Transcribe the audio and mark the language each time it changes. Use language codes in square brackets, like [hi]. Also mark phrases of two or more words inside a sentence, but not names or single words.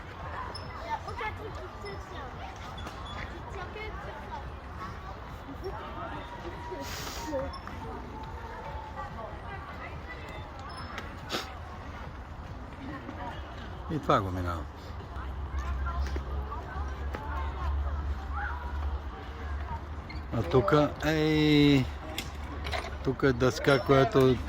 [fr] Il n'y a aucun truc qui te tient. Il tient que sur ça. [bg] И това го минава. А тук тук е дъска, която